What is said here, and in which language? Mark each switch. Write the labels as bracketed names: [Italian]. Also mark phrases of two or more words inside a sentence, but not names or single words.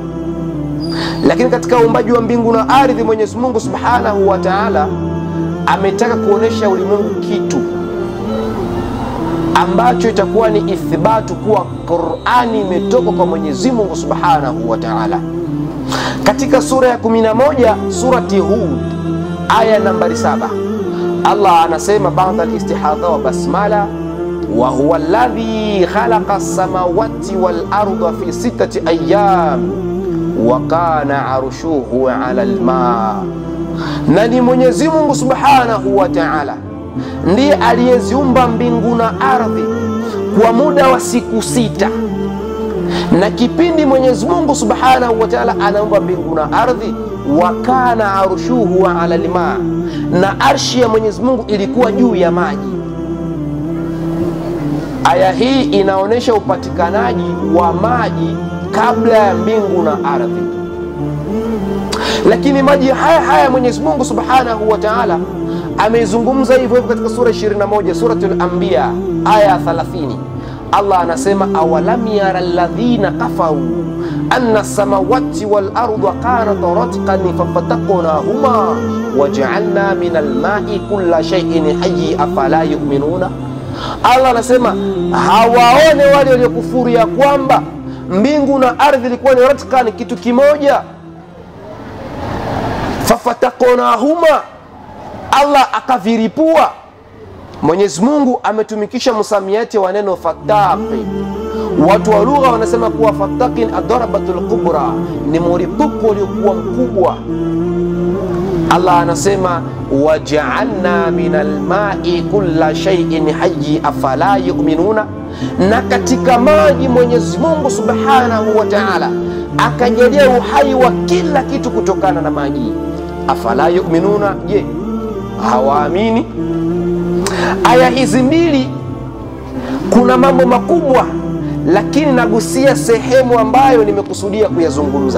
[Swahili] Lakini katika uumbaji wa mbingu na ardhi, Mwenyezi Mungu [Arabic] سبحانه وتعالى [Swahili] ametaka kuonesha ulimwengu kitu ambacho itakuwa ni ithibatu kuwa Qur'ani imetoka kwa Mwenyezi Mungu [Arabic] سبحانه وتعالى. [Swahili] Katika sura ya 11 surati Hud aya nambari 7, Allah anasema baada [Arabic] الاستعاذة والبسملة، وهو الذي خلق السماوات والأرض في ٦ أيام وكان عرشه على الماء. [Swahili] Na ni Mwenyezi Mungu [Arabic] سبحانه وتعالى [Swahili] ndiye aliyeziumba mbingu na ardhi kwa muda wa siku 6. Na kipindi Mwenyezi Mungu [Arabic] سبحانه وتعالى [Swahili] anaumba mbingu na ardhi, [Arabic] وكان عرشه على الماء, [Swahili] na arshi ya Mwenyezi Mungu ilikuwa juu ya maji. Aya hii inaonesha upatikanaji wa maji kabla ya mbingu na ardhi. Lakini maji haya Mwenyezi Mungu [Arabic] سبحانه وتعالى [Swahili] ameizungumza hivyo katika sura 21 suratul Anbiya aya 30. Allah anasema, [Arabic] أولم ير الذين كفروا أن السماوات والأرض كانتا رتقا ففتقناهما وجعلنا من الماء كل شيء حي أفلا يؤمنون. [Swahili] Allah anasema hawaone wale waliokufuru ya kwamba mbingu na ardhi ilikuwa ni ratqan, kitu kimoja. Fafataqnahuma, Allah akaviripua. Mwenyezi Mungu ametumikisha msamiati wa neno fataqi. Watu wa lugha wanasema kuwa [Arabic] فتق الضربة الكبرى, [Swahili] ni muripuko uliokuwa mkubwa. [Arabic] Allah anasema وجعلنا من الماء كل شيء حي أفلا يؤمنون, [Swahili] na katika maji Mwenyezi Mungu [Arabic] سبحانه وتعالى [Swahili] akajalia uhai wa kila kitu kutokana na maji. [Arabic] أفلا يؤمنون, [Swahili] je, hawaamini? Aya hizi mbili kuna mambo makubwa, lakini nagusia sehemu ambayo nimekusudia kuyazungumza.